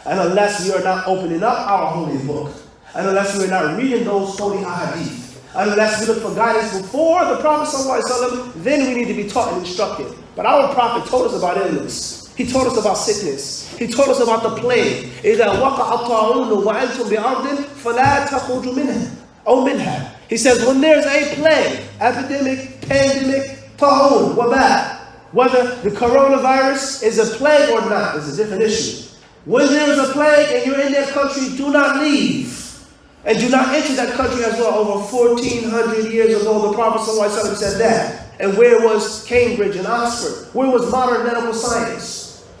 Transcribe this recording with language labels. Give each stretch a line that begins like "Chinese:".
English: And unless we are not opening up our holy book. And unless we are not reading those holy hadith. Unless we look for guidance before the Prophet ﷺ, then we need to be taught and instructed. But our Prophet told us about illness. He told us about sickness. He told us about the plague.
Arabic: إِذَا وَقَعَ الطَّاعُونُ وَأَنْتُمْ بِأَرْضٍ فَلَا تَخْرُجُوا مِنْهَا أو منها.
English: He says when there's a plague, epidemic, pandemic, ta'un, wabah. Whether the coronavirus is a plague or not is a different issue. When there is a plague and you're in that country, do not leave. And do not enter that country as well. Over 1,400 years ago, the Prophet ﷺ said that. And where was Cambridge and Oxford? Where was modern medical science?